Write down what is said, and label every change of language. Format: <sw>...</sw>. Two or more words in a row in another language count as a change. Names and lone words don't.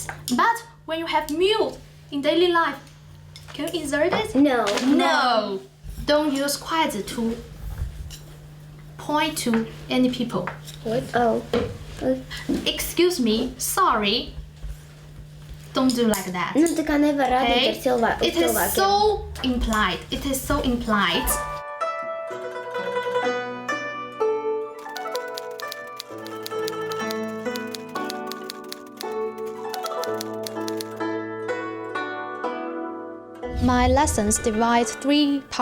<en>But when you have meal in daily life, can you insert it? No. No. Don't use</en> <zh>筷子</zh> <en>to point to any people. What? Oh. Excuse me, sorry. don't do like that.</en> <lv>Nu, tā kā nevar rādīt</lv> <en>Okay?</en> <lv>ar cilvēku.</lv> <en>It is so implied. It is so implied. My lessons divide 3 parts.</en>